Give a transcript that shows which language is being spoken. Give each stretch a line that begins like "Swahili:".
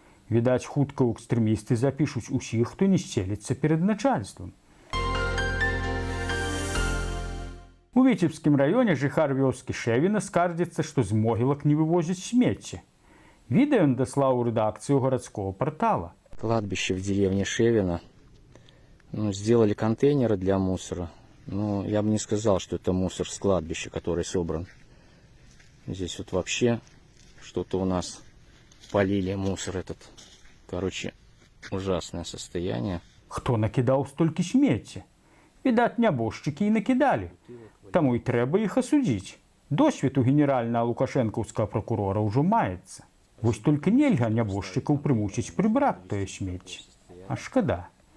Belarusian: Відаць, хутка ў экстрэмісты запішуць усіх, хто не сцеліцца перад начальствам. У Віцебскім раёне жыхар вёскі Шэвіна скардзіцца, што з могілак не вывозяць смецце. Відэо он даслаў у рэдакцыю гарадского портала.
Russian: Кладбище в деревне Шевино. Сделали контейнеры для мусора. Но я бы не сказал, что это мусор с кладбища, который собран. Здесь вот вообще что-то у нас полили мусор этот. Короче, ужасное состояние.
Belarusian: Хто накідаў столькі смецця? Відаць, нябожчыкі і накідалі. Таму і трэба іх асудзіць. Досвед у генерального лукашэнкаўскага прокурора ўжо маецца. Вось толькі нельга нябожчыкаў прымусіць прыбраць тое смецце. А шкада.